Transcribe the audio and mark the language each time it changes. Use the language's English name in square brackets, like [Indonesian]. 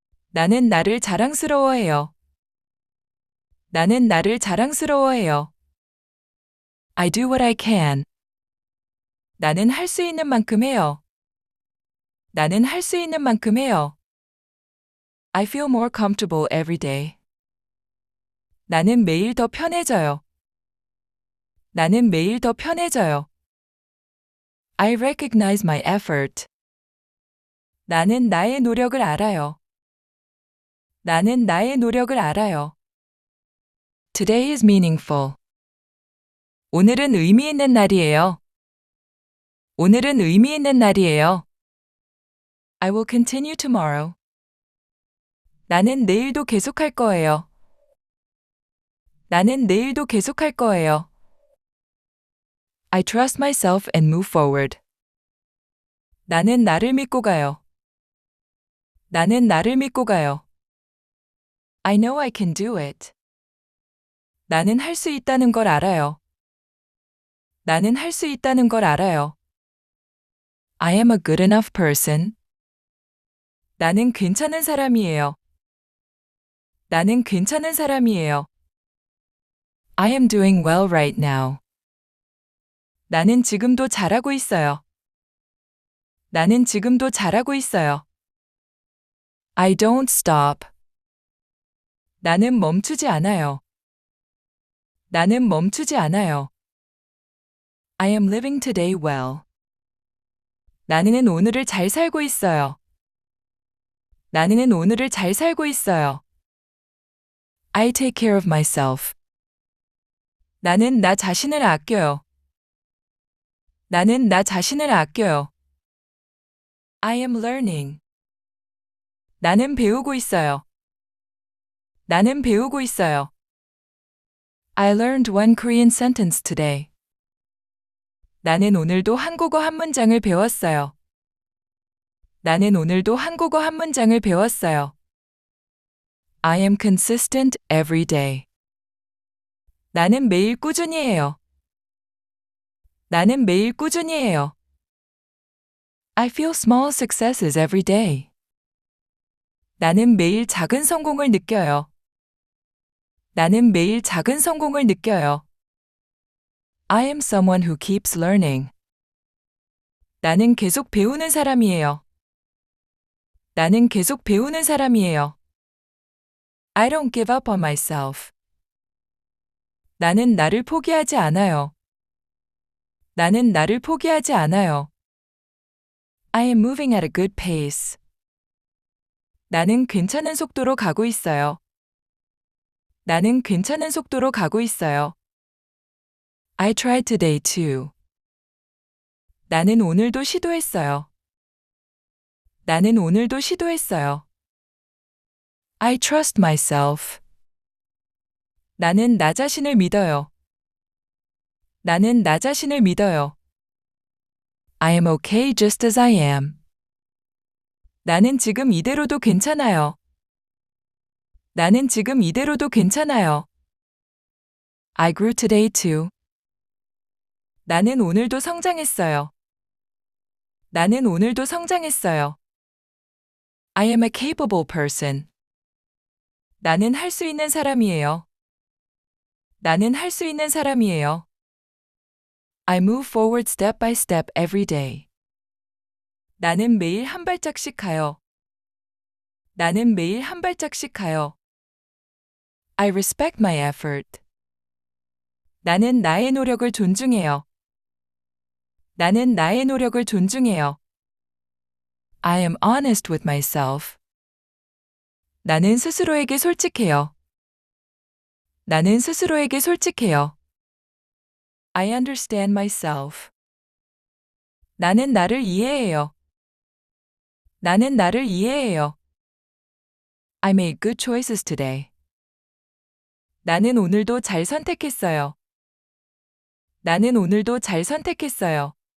[Korean] 나는 나를 자랑스러워해요. 나는 나를 자랑스러워해요. [English] I do what I can. [Korean] 나는 할 수 있는 만큼 해요. 나는 할 수 있는 만큼 해요. [English] I feel more comfortable every day. [Korean] 나는 매일 더 편해져요. 나는 매일 더 편해져요. [English] I recognize my effort. [Korean] 나는 나의 노력을 알아요. 나는 나의 노력을 알아요. [English] Today is meaningful. [Korean] 오늘은 의미 있는 날이에요. 오늘은 의미 있는 날이에요. [English] I will continue tomorrow. [Korean] 나는 내일도 계속할 거예요. 나는 내일도 계속할 거예요. [English] I trust myself and move forward. [Korean] 나는 나를 믿고 가요. 나는 나를 믿고 가요. [English] I know I can do it. [Korean] 나는 할 수 있다는 걸 알아요. 나는 할 수 있다는 걸 알아요. [English] I am a good enough person. [Korean] 나는 괜찮은 사람이에요. 나는 괜찮은 사람이에요. [English] I am doing well right now. [Korean] 나는 지금도 잘하고 있어요. 나는 지금도 잘하고 있어요. [English] I don't stop. [Korean] 나는 멈추지 않아요. 나는 멈추지 않아요. [English] I am living today well. [Korean] 나는 오늘을 잘 살고 있어요. 나는 오늘을 잘 살고 있어요. [English] I take care of myself. [Korean] 나는 나 자신을 아껴요. 나는 나 자신을 아껴요. [English] I am learning. [Korean] 나는 배우고 있어요. 나는 배우고 있어요. [English] I learned one Korean sentence today. [Korean] 나는 오늘도 한국어 한 문장을 배웠어요. 나는 오늘도 한국어 한 문장을 배웠어요. [English] I am consistent every day. [Korean] 나는 매일 꾸준히 해요. 나는 매일 꾸준히 해요. [English] I feel small successes every day. [Korean] 나는 매일 작은 성공을 느껴요. 나는 매일 작은 성공을 느껴요. [English] I am someone who keeps learning. [Korean] 나는 계속 배우는 사람이에요. 나는 계속 배우는 사람이에요. [English] I don't give up on myself. [Korean] 나는 나를 포기하지 않아요. 나는 나를 포기하지 않아요. [English] I am moving at a good pace. [Korean] 나는 괜찮은 속도로 가고 있어요. 나는 괜찮은 속도로 가고 있어요. [English] I tried today too. [Korean] 나는 오늘도 시도했어요. 나는 오늘도 시도했어요. [English] I trust myself. [Korean] 나는 나 자신을 믿어요. 나는 나 자신을 믿어요. [English] I am okay just as I am. [Korean] 나는 지금 이대로도 괜찮아요. 나는 지금 이대로도 괜찮아요. [English] I grew today too. [Korean] 나는 오늘도 성장했어요. 나는 오늘도 성장했어요. [English] I am a capable person. [Korean] 나는 할 수 있는 사람이에요. 나는 할 수 있는 사람이에요. [English] I move forward step by step every day. [Korean] 나는 매일 한 발짝씩 가요. 나는 매일 한 발짝씩 가요. [English] I respect my effort. [Korean] 나는 나의 노력을 존중해요. 나는 나의 노력을 존중해요. [English] I am honest with myself. [Korean] 나는 스스로에게 솔직해요. 나는 스스로에게 솔직해요. [English] I understand myself. [Korean] 나는 나를 이해해요. 나는 나를 이해해요. [English] I made good choices today. [Korean] 나는 오늘도 잘 선택했어요. 나는 오늘도 잘 선택했어요.